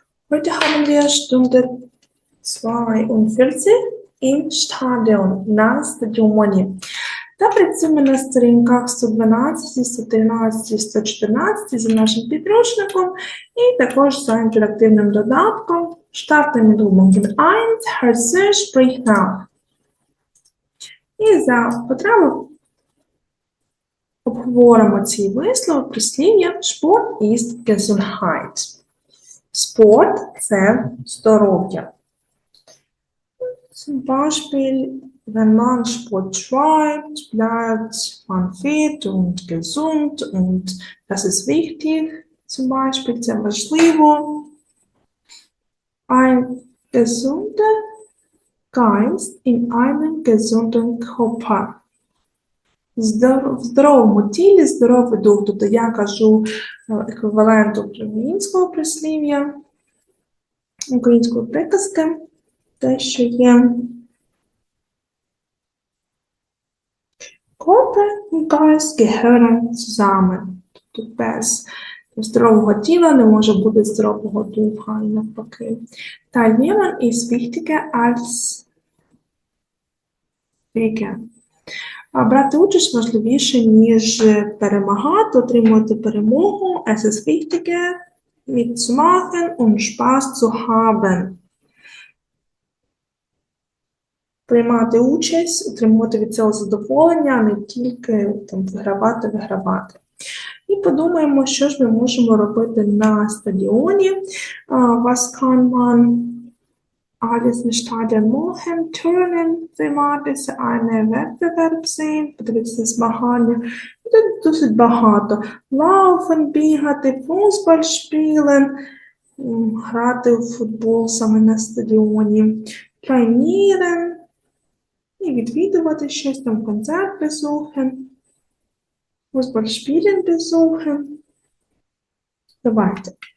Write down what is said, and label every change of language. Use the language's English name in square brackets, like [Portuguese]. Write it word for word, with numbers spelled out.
[German] Heute haben wir Stunde zweiundvierzig im Stadion [Ukrainian] на стадіоні. Та працюємо на сторінках сто дванадцять, сто тринадцять, сто чотирнадцять за нашим підручником і також за інтерактивним додатком. [German] Starten mit Übung eins, Hörse, sprich nach. [Ukrainian] І за потреби обговоримо ці вислови, прислів'я [German] Sport ist Gesundheit. [Ukrainian] Sport – це здоров'я. [German] Zum Beispiel, wenn man Sport treibt, bleibt man fit und gesund und das ist wichtig. Zum Beispiel, [Ukrainian] це важливо. [German] Ein gesunder Geist in einem gesunden Körper. [Ukrainian] Здоров, в здоровому тілі, здоровий дух. Тобто я кажу еквівалент українського прислів'я, української приказки, те, що є. [German] Körper und Geist gehören zusammen. [Ukrainian] Тобто без здорового тіла не може бути здорового духа, і навпаки. [German] Teilnehmen ist wichtiger als Siegen. [Ukrainian] А брати участь важливіше, ніж перемагати, отримувати перемогу. [German] Es ist wichtiger, mitzumachen und Spaß zu haben. [Ukrainian] Приймати участь, отримувати від цього задоволення, а не тільки там, вигравати, вигравати. І подумаємо, що ж ми можемо робити на стадіоні. [German] Uh, was kann man alles im Stadion machen? Turnen, [Ukrainian] зима, це [German] eine Wettbewerb sehen, [Ukrainian] подивитися змагання. І тут досить багато. [German] Laufen, [Ukrainian] бігати, [German] Fußball spielen, [Ukrainian] м, грати у футбол саме на стадіоні. [German] Trainieren, [Ukrainian] і відвідувати щось, там концерт besuchen, [German] Fußballspielen besuchen. [Ukrainian] Давайте.